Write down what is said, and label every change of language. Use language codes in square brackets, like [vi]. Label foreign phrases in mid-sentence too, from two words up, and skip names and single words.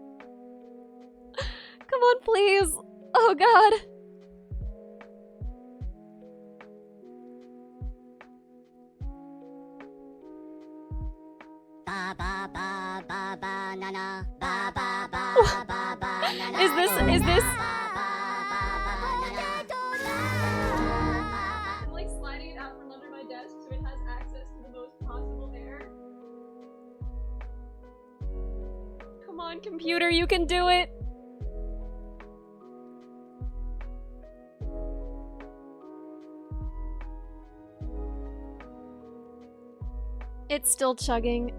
[en] Come on, please. Oh god. Ba ba ba ba ba na na ba ba ba ba ba na na. Is this I'm like sliding it out from under my desk so it has access to the most possible air. Come on, computer, you can do it. It's still chugging.